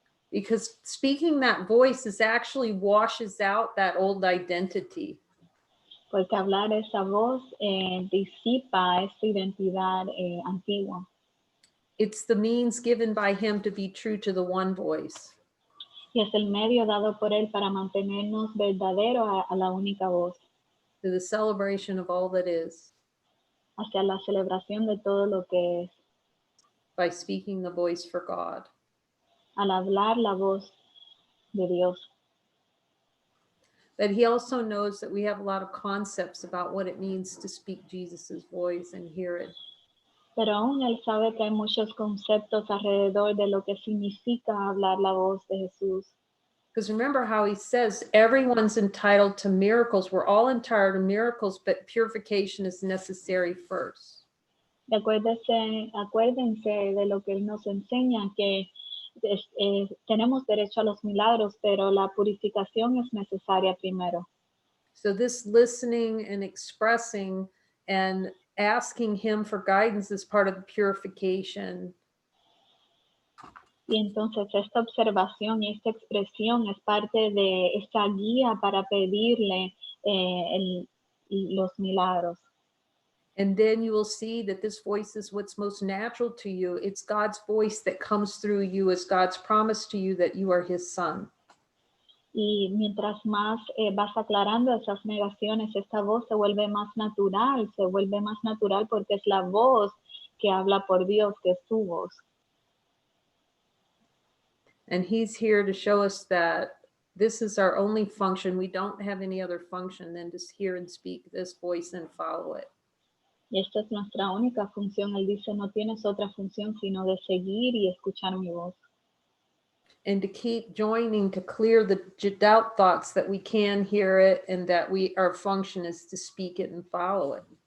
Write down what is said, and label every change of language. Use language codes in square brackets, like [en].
[en] Because speaking that voice is actually washes out that old identity. [es] Porque hablar esa voz disipa esa identidad antigua. [en] It's the means given by him to be true to the one voice. [es] Y es el medio dado por él para mantenernos verdaderos a la única voz. [en] To the celebration of all that is. [es] Hacia la celebración de todo lo que es. [en] By speaking the voice for God. [es] Al hablar la voz de Dios. [en] But he also knows that we have a lot of concepts about what it means to speak Jesus's voice and hear it. [es] Pero aún él sabe que hay muchos conceptos alrededor de lo que significa hablar la voz de Jesús. [en] Because remember how he says everyone's entitled to miracles. We're all entitled to miracles, but purification is necessary first. [es] Acuérdense de lo que él nos enseña, que tenemos derecho a los milagros, pero la purificación es necesaria primero. [en] So this listening and expressing and asking him for guidance is part of the purification. [es] Y entonces esta observación y esta expresión es parte de esta guía para pedirle los milagros. [en] And then you will see that this voice is what's most natural to you. It's God's voice that comes through you as God's promise to you that you are his son. [es] Y mientras más vas aclarando esas negaciones, esta voz se vuelve más natural porque es la voz que habla por Dios, que es su voz. [en] And he's here to show us that this is our only function. We don't have any other function than to hear and speak this voice and follow it. [es] Y esta es nuestra única función. Él dice, no tienes otra función sino de seguir y escuchar mi voz. [en] And to keep joining to clear the doubt thoughts that we can hear it and that our function is to speak it and follow it.